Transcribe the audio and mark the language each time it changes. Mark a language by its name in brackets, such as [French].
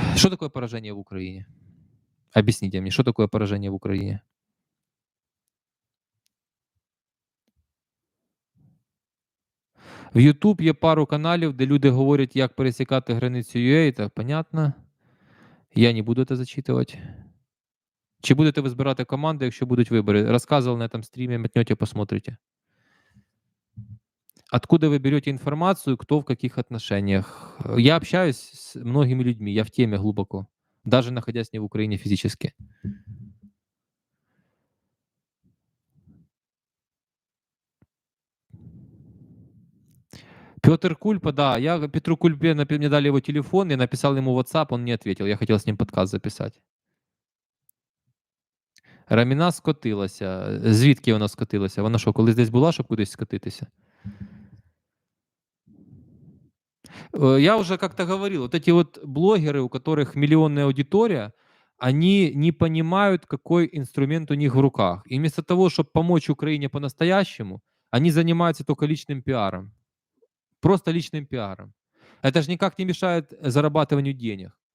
[Russian] Что такое поражение в Украине? Объясните мне, что такое поражение в Украине? [Ukrainian] В YouTube є пару каналів, де люди говорять, як пересікати границю UA, [Russian] так понятно. [Ukrainian] Я не буду це зачитувати. Чи будете ви збирати команди, якщо будуть вибори? Розказував на этом стрімі, [Russian] мотнете, посмотрите. Откуда вы берете информацию, кто в каких отношениях? Я общаюсь с многими людьми, я в теме глубоко, даже находясь не в Украине физически. Петр Кульпа, да, я Петру Кульпе, мне дали его телефон, я написал ему WhatsApp, он не ответил, я хотел с ним подкаст записать. [Ukrainian] Раміна скотилася. Звідки вона скотилася? Вона що, колись десь була, щоб кудись скотитися? [Russian] Я уже как-то говорил, вот эти вот блогеры, у которых миллионная аудитория, они не понимают, какой инструмент у них в руках. И вместо того, чтобы помочь Украине по-настоящему, они занимаются только личным пиаром. Просто личным пиаром. Это же никак не мешает зарабатыванию денег.